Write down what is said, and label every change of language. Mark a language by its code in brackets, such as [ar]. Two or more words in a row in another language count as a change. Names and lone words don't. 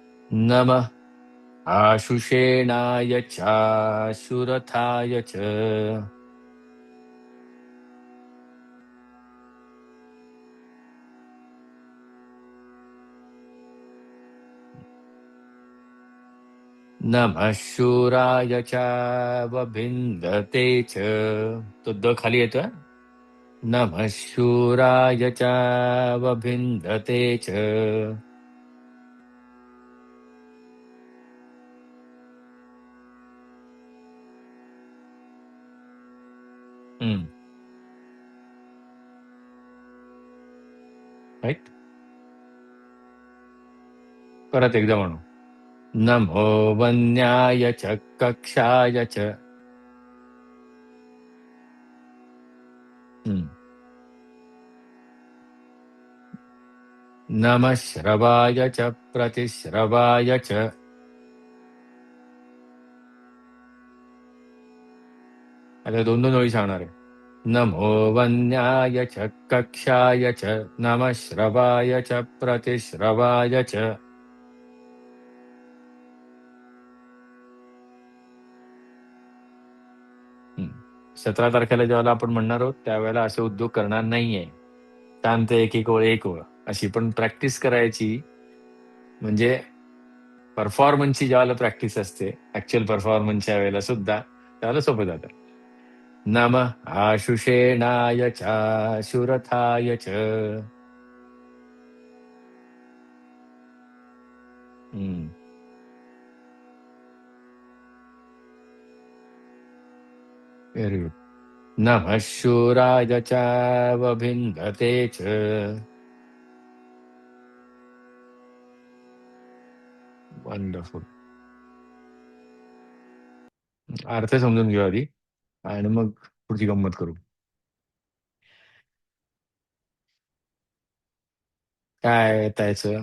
[sa] नमः आशुषेणाय चाशुरथाय च नमः शूराय चावभिन्दते च. [mr] तो द खाली येतोय. [sa] नमः शूराय चावभिन्दते च. [mr] राईट. परत एकदा म्हणू. [sa] नमो वन्याय च कक्षाय च. नमः श्रवाय च प्रतिश्रवाय च. [mr] आता दोन दोन ओळी सांगणार आहे. [sa] नमो वन्याय च कक्षाय च नमः श्रवाय च प्रतिश्रवाय च. [mr] 17 तारखेला जेव्हा आपण म्हणणार आहोत त्यावेळेला असे उद्योग करणार नाहीये. शांत एक एक ओळ एक ओळ अशी पण प्रॅक्टिस करायची. म्हणजे परफॉर्मन्सची ज्यावेळेला प्रॅक्टिस असते ऍक्च्युअल परफॉर्मन्सच्या वेळेला सुद्धा त्यावेळेला सोपं जातं. [sa] नमः आशुषेणाय चाशुरथाय च. [en] very good. [sa] नमः शूराय चावभिन्दते च. [mr] वंडरफुल. अर्थ समजून घेऊ आधी आणि मग पुढची गंमत करू. काय त्याचं.